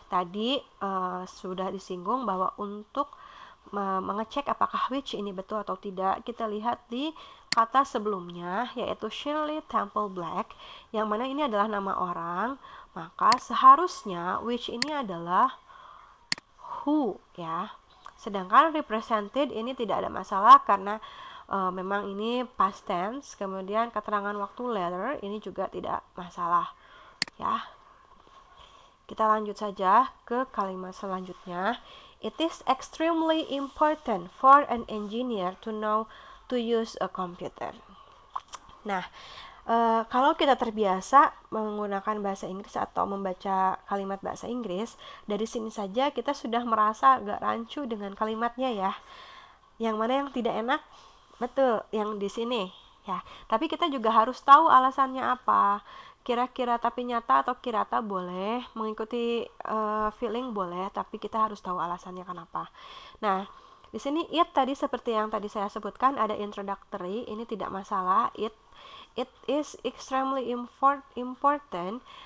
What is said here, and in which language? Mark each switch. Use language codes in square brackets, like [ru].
[id] Tadi sudah disinggung bahwa untuk mengecek apakah which ini betul atau tidak, kita lihat di kata sebelumnya, yaitu Shirley Temple Black, yang mana ini adalah nama orang, maka seharusnya which ini adalah who, ya. Sedangkan represented ini tidak ada masalah karena memang ini past tense, kemudian keterangan waktu later ini juga tidak masalah, ya. Kita lanjut saja ke kalimat selanjutnya. [en] It is extremely important for an engineer to know to use a computer. [id] Nah, kalau kita terbiasa menggunakan bahasa Inggris atau membaca kalimat bahasa Inggris, dari sini saja kita sudah merasa agak rancu dengan kalimatnya, ya. Yang mana yang tidak enak? Betul, yang di sini, ya. Tapi kita juga harus tahu alasannya apa. Kira-kira tapi nyata atau kirata boleh, mengikuti feeling boleh, tapi kita harus tahu alasannya kenapa. Nah, di sini it tadi seperti yang tadi saya sebutkan ada introductory, ini tidak masalah. [en] It is extremely important.